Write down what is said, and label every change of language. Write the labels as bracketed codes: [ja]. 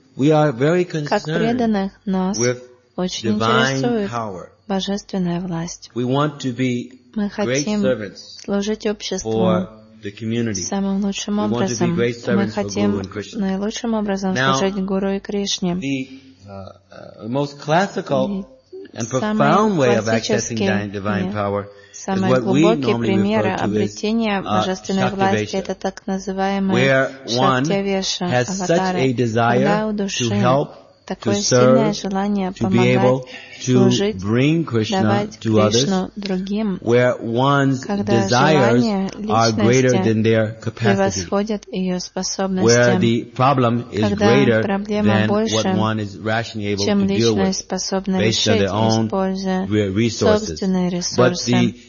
[en] We are very concerned with divine power. [ru] Божественная власть. [en] We want to be great servants [ru] служить обществу [en] for the community. [ru] Самым лучшим образом. Мы хотим наилучшим образом служить Гуру и Кришне. [en] The most classical and profound way of accessing divine power. [ru] Самый глубокий пример обретения божественной власти — это так называемый Шактивеша аватара, когда у души такое сильное желание помогать, служить, давать Кришну другим, когда желания личности превосходят ее способности, когда проблема больше, чем личность способна решить, используя собственные ресурсы.